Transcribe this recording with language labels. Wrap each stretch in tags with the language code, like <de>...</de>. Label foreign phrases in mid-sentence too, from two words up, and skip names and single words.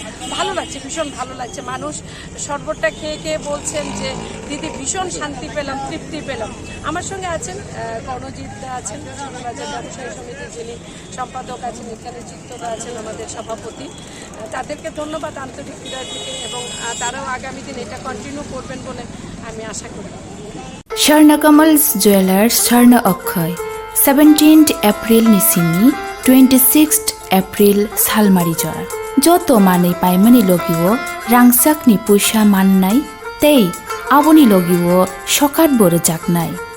<bn>ভালো লাগছে ভীষণ ভালো লাগছে মানুষ শরবতটা খেয়ে খেয়ে বলছেন যে দিদি ভীষণ শান্তি পেলাম তৃপ্তি পেলাম। আমার সঙ্গে আছেন কর্ণজিৎ আছেন বাজার ব্যবসায়ী সমিতির যিনি সম্পাদক আছেন এখানে চিত্তদা আছেন আমাদের সভাপতি তাদেরকে ধন্যবাদ আন্তরিক হৃদয় থেকে এবং তারাও আগামী দিন এটা কন্টিনিউ করবেন বলে আমি আশা করি।</bn> <trp>Swarnakamal's Jewelers Swarna Akhay 17th April Nisini 26th April Salmarijor Joto Manei Paimani Logiwo Rangsak ni Puisha Mannai Tei Aboni Logiwo Shokat Bore Jaknai</trp>